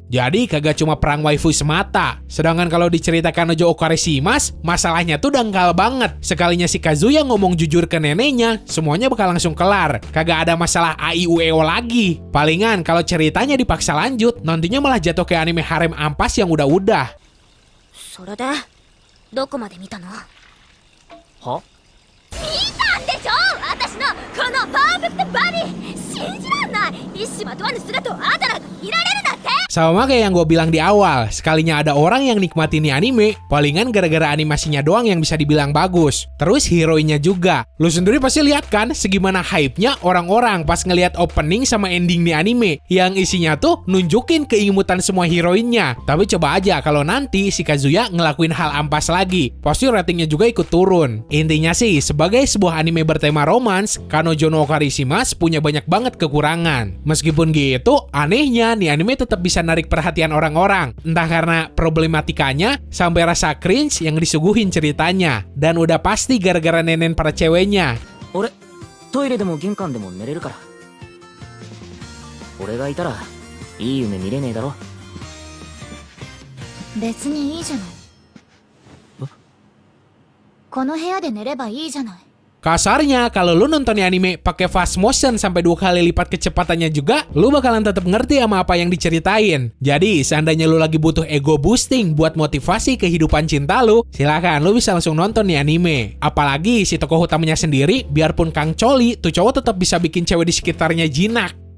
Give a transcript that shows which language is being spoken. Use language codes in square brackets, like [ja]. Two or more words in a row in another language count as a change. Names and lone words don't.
[id] Jadi kagak cuma perang waifu semata. Sedangkan kalau diceritakan Nojo Okarishimas, masalahnya tuh dangkal banget. Sekalinya si Kazuya ngomong jujur ke neneknya, semuanya bakal langsung kelar. Kagak ada masalah AIUEO lagi. Palingan kalau ceritanya dipaksa lanjut, nantinya malah jatuh ke anime harem ampas yang udah-udah. [ja] それでどこまで見たの。は？見たんでしょ、私のこのパーフェクトバディ。信じらんない。一糸まとわぬ姿をあんたらが見られるなんて。 [id] Sama kayak yang gue bilang di awal, sekalinya ada orang yang nikmatin nih anime, palingan gara-gara animasinya doang yang bisa dibilang bagus. Terus heroinnya juga. Lu sendiri pasti lihat kan segimana hype-nya orang-orang pas ngelihat opening sama ending nih anime, yang isinya tuh nunjukin keimutan semua heroinnya. Tapi coba aja kalau nanti si Kazuya ngelakuin hal ampas lagi, pasti ratingnya juga ikut turun. Intinya sih, sebagai sebuah anime bertema romance, Kanojo no Okarishimas punya banyak banget kekurangan. Meskipun gitu, anehnya nih anime tetap bisa narik perhatian orang-orang, entah karena problematikanya sampai rasa cringe yang disuguhin ceritanya, dan udah pasti gara-gara nenen para ceweknya. [ja] 俺トイレでも玄関でも寝れるから。俺がいたらいい夢見れねえだろ。別にいいじゃない。この部屋で寝ればいいじゃない。 [id] Kasarnya, kalau lu nonton anime pakai [en] fast motion [id] sampai 2 kali lipat kecepatannya juga, lu bakalan tetap ngerti sama apa yang diceritain. Jadi, seandainya lu lagi butuh [en] ego boosting [id] buat motivasi kehidupan cinta lu, silakan lu bisa langsung nonton nih anime. Apalagi si tokoh utamanya sendiri, biarpun Kang Coli, tuh cowok tetap bisa bikin cewek di sekitarnya jinak.